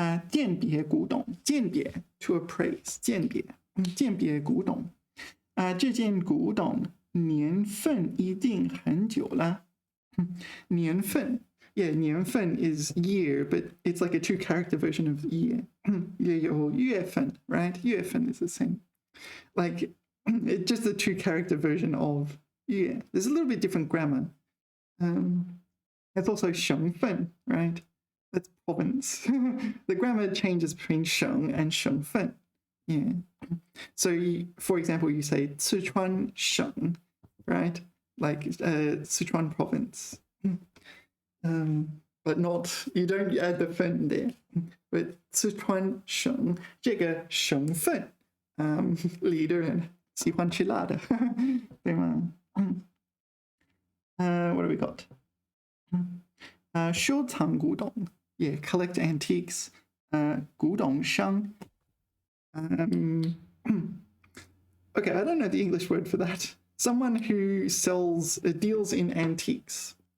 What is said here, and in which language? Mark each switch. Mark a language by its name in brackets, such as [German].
[Chinese] 鉴别古董, 鉴别 to appraise, 鉴别古董. 这件古董年份一定很久了. [English] 年份, yeah, 年份 is year, but it's like a 2-character version of year. 也有月份, right? 月份 is the same. Like, it's just a 2-character version of year. There's a little bit different grammar. It's also 省份, right? That's province. The grammar changes between 省 and 省份. Yeah. So, for example, you say 四川省, right? Like Sichuan province. But not, you don't add the 份 there. [Chinese] But 四川省这个省份里的人喜欢吃辣的，对吗？ [English] What do we got? 收藏古董, yeah, collect antiques. [Chinese] 古董商. [English] Okay, I don't know the English word for that. Someone who deals in antiques.